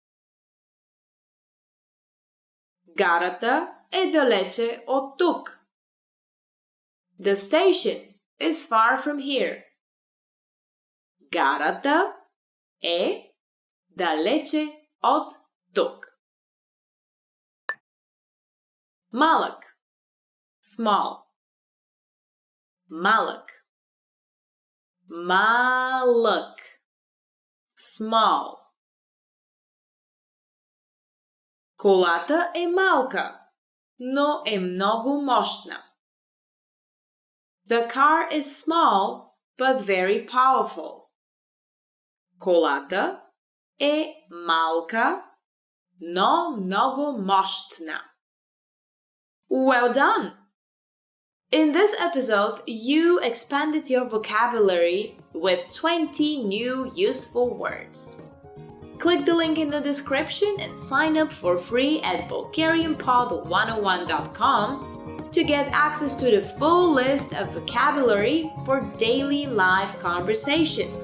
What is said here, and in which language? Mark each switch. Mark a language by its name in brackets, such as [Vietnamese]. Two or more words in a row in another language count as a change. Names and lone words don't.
[Bulgarian] Гарата е далече от тук. [English] The station is far from here. [Bulgarian] Гарата е далече от тук. Малък. Small. Малък. Малък. Small. Колата е малка, но е много мощна. [English] The car is small, but very powerful. [Bulgarian] Колата е малка, но много мощна. [English] Well done! In this episode, you expanded your vocabulary with 20 new useful words. Click the link in the description and sign up for free at bulgarianpod101.com to get access to the full list of vocabulary for daily live conversations.